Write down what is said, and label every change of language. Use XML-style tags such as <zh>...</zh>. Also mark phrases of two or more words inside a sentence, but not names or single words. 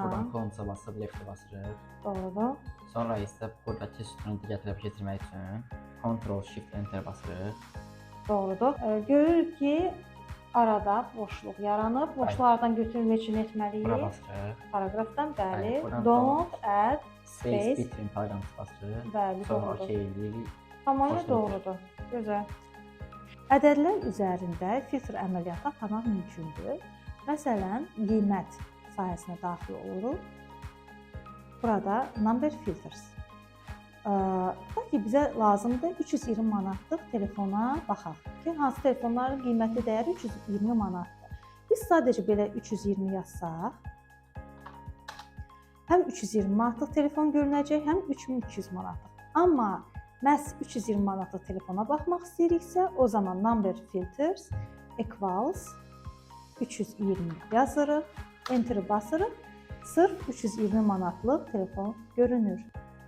<az>Buradan Ctrl-a basıb left-ə basırıq. Doğrudur. Sonra isə buradakı sütunu gətirib keçirmək üçün Ctrl-Shift-Enter basırıq. Doğrudur. Görürük ki, arada boşluq yaranıb. Boşluqlardan götürmək üçün nə Bura etməliyik? basırıq. Paragrafdan bəli. Bəli, buradan</az> <en>Don't add Space space. between paragraph basırıq.</en> <az>Bəli, Sonra doğrudur. OK eləyirik. Tamamilə Boşluq. doğrudur. Gözəl. Ədədlər üzərində filtr əməliyyatı aparmaq mümkündür. Məsələn, qiymət sahəsinə daxil oluruq.</az> <en>Burada number filters.</en> <az>Tutaq ki, bizə lazımdır 320 manatlıq telefona baxaq ki, hansı telefonların qiyməti dəyəri 320 manatdır. Biz sadəcə belə 320 yazsaq, həm 320 manatlıq telefon görünəcək, həm 3200 manatlıq. Amma məhz 320 manatlıq telefona baxmaq istəyiriksə, o zaman</az> <en>number filters equals</en> <az>320 yazırıq, enter basırıq. Sırf 320 manatlıq telefon görünür.</az>